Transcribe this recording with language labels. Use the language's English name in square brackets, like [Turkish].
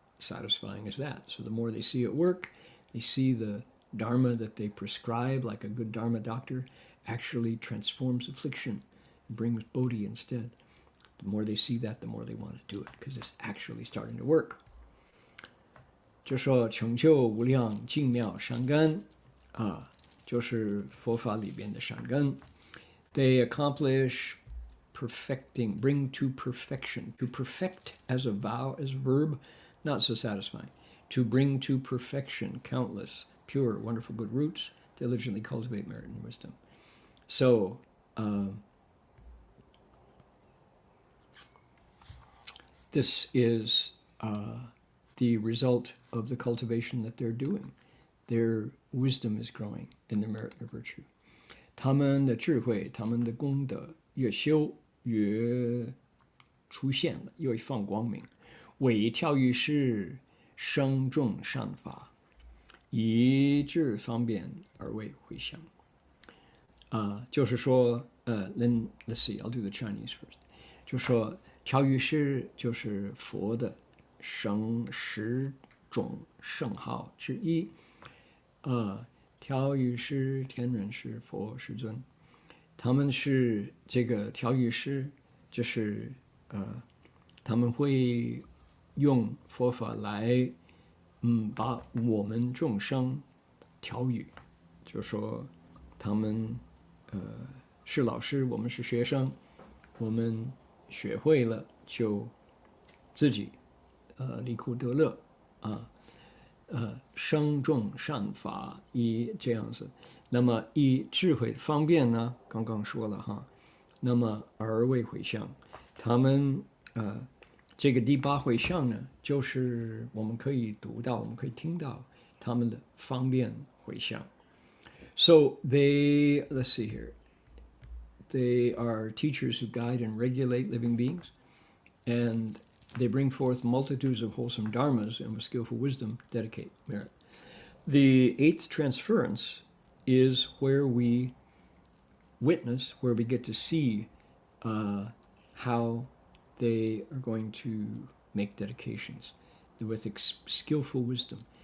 [English] satisfying as that. So the more they see it work, they see the Dharma that they prescribe, like a good Dharma doctor, actually transforms affliction and brings Bodhi instead. The more they see that, the more they want to do it, because it's actually starting to work. [Chinese] 就说成就无量净妙善根就是佛法里边的善根 [English] They accomplish perfecting, bring to perfection. To perfect as a vow, as a verb, not so satisfying. To bring to perfection countless, pure, wonderful, good roots, diligently cultivate merit and wisdom. So, this is the result of the cultivation that they're doing. Their wisdom is growing in their merit and their virtue. [Chinese] 他们的智慧，他们的功德越修越出现了，越放光明。为调御师，生众善法，以智方便而为回向。就是说 [English] let's see, I'll do the Chinese first. [Chinese] 就说调御师就是佛的10种圣号之一。调御师、天人师、佛世尊，他们是这个调御师，就是他们会用佛法来把我们众生调御，就说他们是老师，我们是学生，我们学会了就自己离苦得乐生众善法以这样子，那么以智慧方便呢，刚刚说了哈，那么而为回向，他们这个第8回向呢，就是我们可以读到，我们可以听到他们的方便回向。 [English] So let's see here, they are teachers who guide and regulate living beings, and they bring forth multitudes of wholesome dharmas and with skillful wisdom dedicate merit. The 8th transference is where we witness, where we get to see how they are going to make dedications with skillful wisdom.